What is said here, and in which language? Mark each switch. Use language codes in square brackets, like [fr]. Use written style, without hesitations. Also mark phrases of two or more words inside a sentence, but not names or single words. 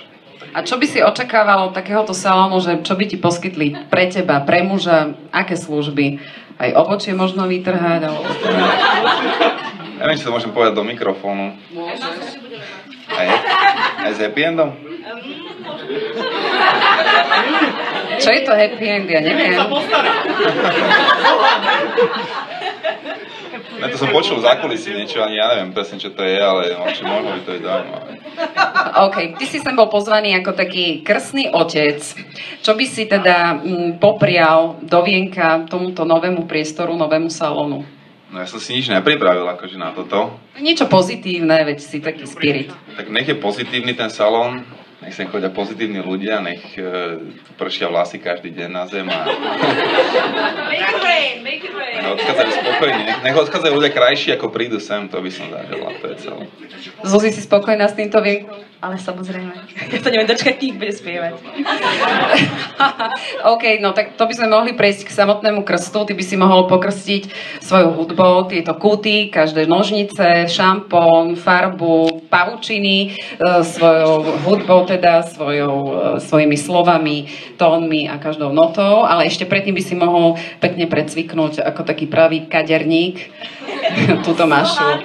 [sk] A čo by si očakával od takéhoto salónu, že čo by ti poskytli pre teba, pre muža, aké služby? Aj obočie možno vytrhať? Alebo... Neviem, či to môžem povedať do mikrofónu. Môžeš. Aj s [en] happy endom? [sk] Čo je to [en] happy end? [sk] Ja neviem. Ne, to som počul v zákulisí niečo, ani ja neviem presne, čo to je, ale možno by to je zaujímavé. OK, ty si sem bol pozvaný ako taký krstný otec. Čo by si teda poprial do vienka tomuto novému priestoru, novému salónu? No ja som si nič nepripravil akože na toto. Niečo pozitívne, veď si taký spirit. Tak nech je pozitívny ten salón, nech sem chodia pozitívni ľudia, nech pršia vlasy každý deň na zem a... [en] Make it rain. [sk] Odchádzajú spokojne, nech odchádzajú ľudia krajší ako prídu sem, to by som zaželal, to je celé. Zuzi, si spokojná s týmto vienkom? Ale samozrejme, ja sa neviem dočkať, kým bude spievať. OK, no tak to by sme mohli prejsť k samotnému krstu. Ty by si mohol pokrstiť svojou hudbou tieto kuty, každé nožnice, šampón, farbu, pavučiny, svojou hudbou teda, svojimi slovami, tónmi a každou notou, ale ešte predtým by si mohol pekne precviknúť ako taký pravý kaderník túto mašu.